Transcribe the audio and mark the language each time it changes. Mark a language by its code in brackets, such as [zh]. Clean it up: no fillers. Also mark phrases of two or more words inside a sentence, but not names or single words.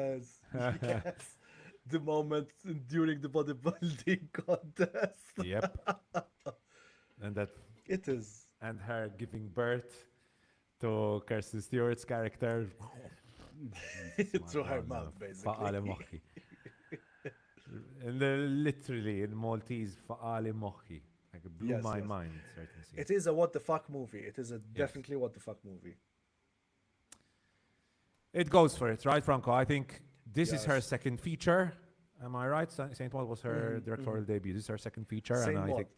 [en] yes, yes, the moment during the bodybuilding contest. Yep. And that, It is. and her giving birth to Kirsten Stewart's character. Jesus, my Through her God, mouth, basically. [mt] faqali moħħi. [en] And literally in Maltese, [mt] faqali moħħi. [en] Like it blew Yes, my yes. mind, certain It scenes. is a what the fuck movie. It is a Yes. definitely what the fuck movie. It goes for it, right, Franco? I think this is her Yes. second feature. Am I right? Saint Maud was her Hmm. directorial debut. This is her second feature, and Same I mod. think